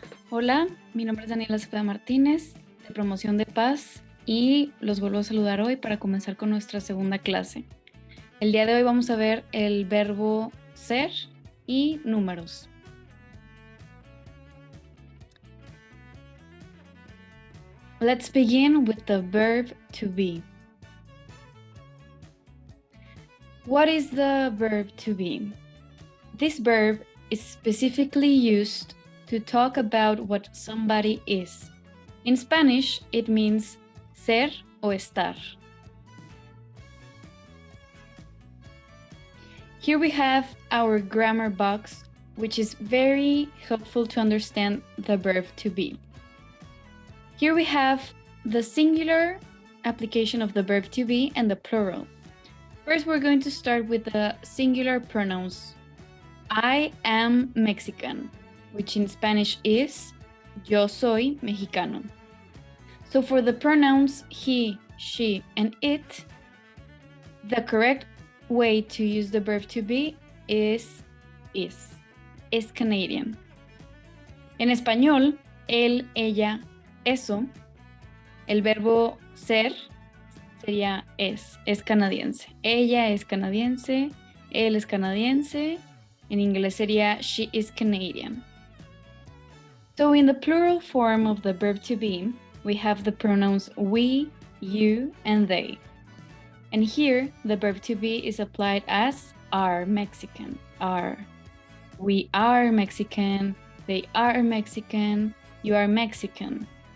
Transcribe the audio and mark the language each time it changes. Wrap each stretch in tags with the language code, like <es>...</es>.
<es>Hola, mi nombre es Daniela Cepeda Martínez, de Promoción de Paz, y los vuelvo a saludar hoy para comenzar con nuestra segunda clase. El día de hoy vamos a ver el verbo ser y números.</es> <en>Let's begin with the verb to be. What is the verb to be? This verb is specifically used to talk about what somebody is. In Spanish, it means</en> <es>ser o estar.</es> <en>Here we have our grammar box, which is very helpful to understand the verb to be. Here we have the singular application of the verb to be and the plural. First, we're going to start with the singular pronouns. I am Mexican, which in Spanish is</en> <es>yo soy mexicano.</es> <en>So for the pronouns he, she, and it, the correct way to use the verb to be is. Es Canadian.</en> <es>En español, él, ella, eso, el verbo ser sería es canadiense. Ella es canadiense, él es canadiense. En inglés sería</es> <en>she is Canadian. So in the plural form of the verb to be, we have the pronouns we, you, and they. And here, the verb to be is applied as are Mexican, are. We are Mexican, they are Mexican, you are Mexican.</en>